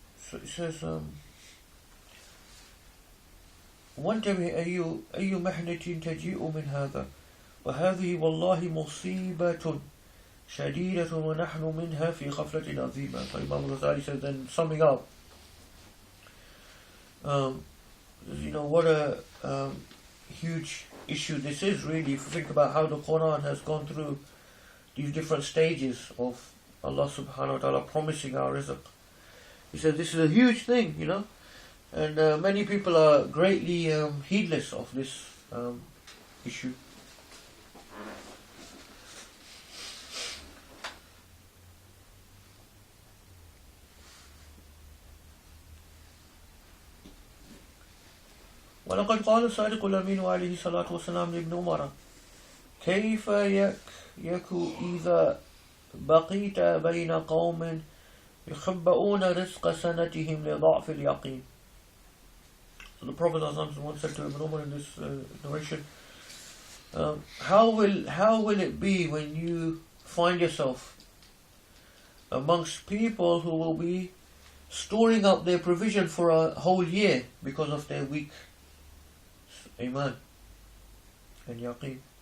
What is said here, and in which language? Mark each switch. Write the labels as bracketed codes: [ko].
[en] So it says, [ar] وانتبه أي محنة تجيء من هذا وهذه والله مصيبة شديدة ونحن منها في غفلة عظيمة. [en] So Imam al-Ghazali says, then summing up, you know, what a huge issue this is really, if you think about how the Quran has gone through these different stages of Allah subhanahu wa ta'ala promising our rizq. He says this is a huge thing, you know, and many people are greatly heedless of this issue. [ar] ولقد قال الصادق الأمين عليه الصلاة والسلام لابن عمر كيف يك إذا بقيت بين قوم يخبؤون رزق سنتهم لضعف اليقين. [en] So the Prophet once said to Ibn Umar in this narration, how will it be when you find yourself amongst people who will be storing up their provision for a whole year because of their weak iman and yaqeen?